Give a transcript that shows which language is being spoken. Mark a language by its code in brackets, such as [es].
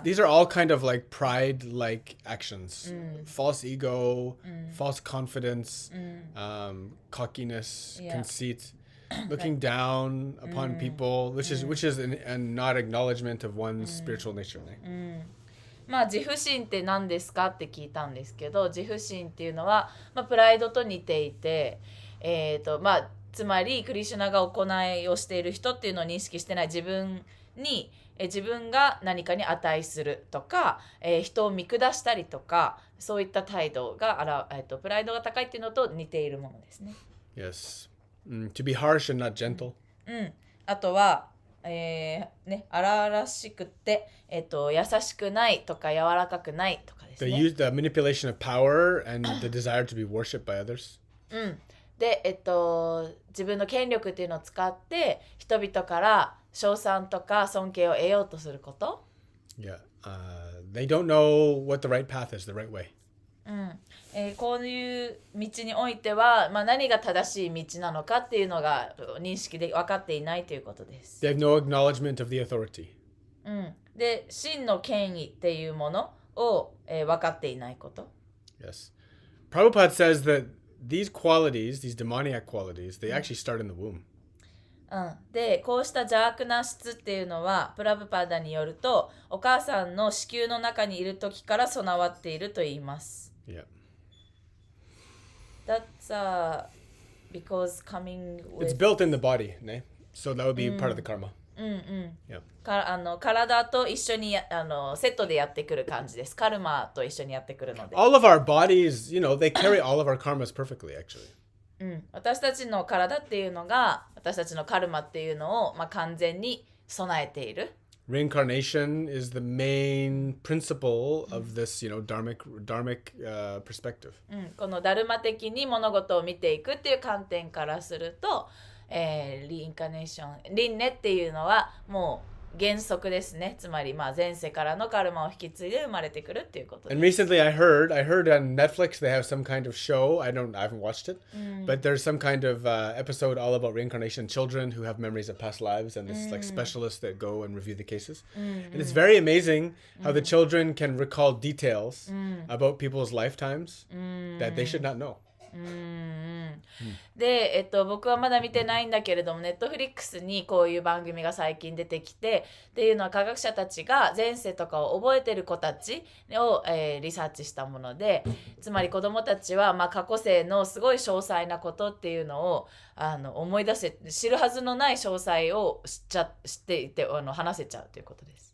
[en] these are all kind of like pride-like actions. False ego, false confidence, cockiness, Yeah. conceit, looking down upon people, which is a not acknowledgement of one's spiritual nature. [ja] まあ自負心って何ですかって聞いたんですけど、自負心っていうのは、まあ、プライドと似ていて、まあつまりクリシュナが行いをしている人っていうのを認識してない自分に、自分が何かに値するとか、人を見下したりとか、そういった態度がプライドが高いっていうのと似ているものですね。 [en] Yes. To be harsh and not gentle. [ja] あとは、荒々しくて、優しくないとか柔らかくないとかですね。 [en] The manipulation of power and the desire to be worshipped by others. [ja] で、自分の権力っていうのを使って人々から称賛とか尊敬を得ようとすること。 [en] Yeah. They don't know what the right path is, the right way. [ja] こういう道においては、まあ、何が正しい道なのかっていうのが認識で分かっていないということです。 [en] They have no acknowledgement of the authority. [ja] で、真の権威っていうものを、分かっていないこと。 [en] Yes. Prabhupada says that these qualities, these demoniac qualities, they actually start in the womb. [ja] で、こうした邪悪な質っていうのはプラブパダによるとお母さんの子宮の中にいる時から備わっていると言います。 [en] Yeah. That's because coming with It's built in the body, ne? So that would be part of the karma. Yeah. [ja] 体と一緒にセットでやってくる感じです。カルマと一緒にやってくるので。 [en] All of our bodies, you know, they carry all of our karmas perfectly, actually. [ja] 私たちの体っていうのが私たちのカルマっていうのを、まあ、完全に備えている。 [en] Reincarnation is the main principle of this, you know, dharmic perspective. [ja] このダルマ的に物事を見ていくっていう観点からすると、リインカネーション、輪廻っていうのはもう原則ですね。つまりまあ前世からのカルマを引き継いで生まれてくるっていうことです。 [en] And recently I heard on Netflix they have some kind of show. I haven't watched it, but there's some kind of episode all about reincarnation, children who have memories of past lives, and this like specialists that go and review the cases. And it's very amazing how the children can recall details about people's lifetimes that they should not know. [ja] で、僕はまだ見てないんだけれども、ネットフリックスにこういう番組が最近出てきてっていうのは科学者たちが前世とかを覚えてる子たちを、リサーチしたもので、つまり子どもたちは、まあ、過去世のすごい詳細なことっていうのを思い出せ知るはずのない詳細を知っていて話せちゃうということです。